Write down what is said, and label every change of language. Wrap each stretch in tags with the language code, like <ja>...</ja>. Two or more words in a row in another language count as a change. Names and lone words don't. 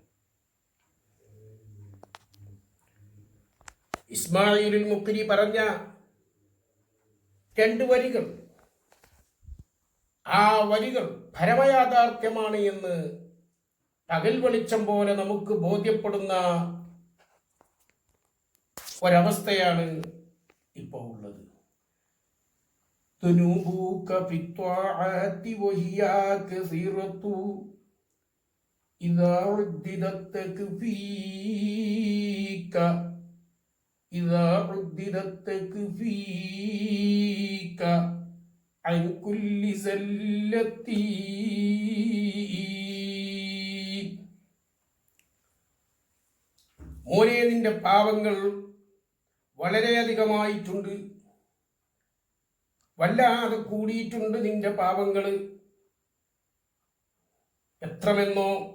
<ml>ഇസ്മായിലുൽ മുഖ്രി പറഞ്ഞ 2 വരികൾ ആ വരികൾ പരമയാഥാർത്ഥ്യമാണ് എന്ന് പകൽ വെളിച്ചം പോലെ നമുക്ക് ബോധ്യപ്പെടുന്ന ഒരവസ്ഥയാണ് ഇപ്പോൾ ഉള്ളത്.</ml> <ar>ذنوبك في الطاعات وهي كثيرة إذا عددت تكفيك عن كل زلة.</ar> <ml>മോനെ, നിന്റെ പാവങ്ങൾ വളരെയധികമായിട്ടുണ്ട്, വല്ലാതെ കൂടിയിട്ടുണ്ട് നിന്റെ പാപങ്ങൾ. എത്രമെന്നോ?</ml>